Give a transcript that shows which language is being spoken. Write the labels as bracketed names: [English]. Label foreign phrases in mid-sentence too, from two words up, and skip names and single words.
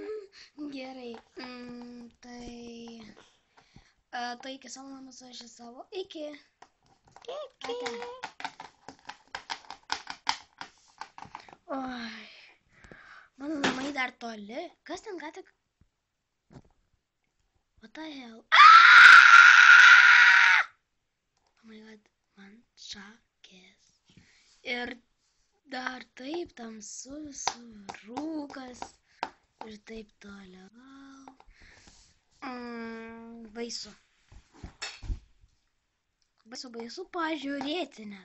[Lithuanian] Gerai. Tai iki savo namus aš į savo. Iki. Ate. Oi. Mano namai dar toli. Kas ten ką tik? [English] What the hell? Oh my god. [Lithuanian] Man šakės. Ir dar taip tamsu visur, rūkas ir taip toliau. Baisu. Baisu pažiūrėti net.